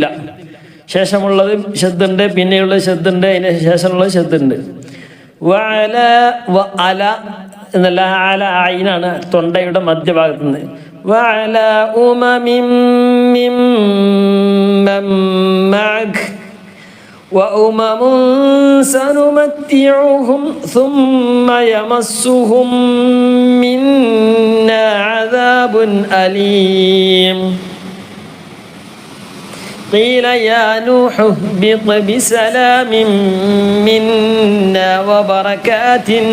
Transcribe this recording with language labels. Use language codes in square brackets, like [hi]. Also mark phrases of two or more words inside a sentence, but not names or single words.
[ml] ശേഷമുള്ളത് ശ്രദ്ധുണ്ട്, പിന്നെയുള്ളത് ശ്രദ്ധുണ്ട്, അതിന് ശേഷമുള്ളത് ശ്രദ്ധുണ്ട്. വഅല അല എന്നല്ല, അല ഐനാണ് തൊണ്ടയുടെ മധ്യഭാഗത്ത് നിന്ന്. [ar] وعلى أمم ممن معك وأمم سنمتعهم ثم يمسهم منا عذاب أليم قيل يا نوح اهبط بسلام منا وبركات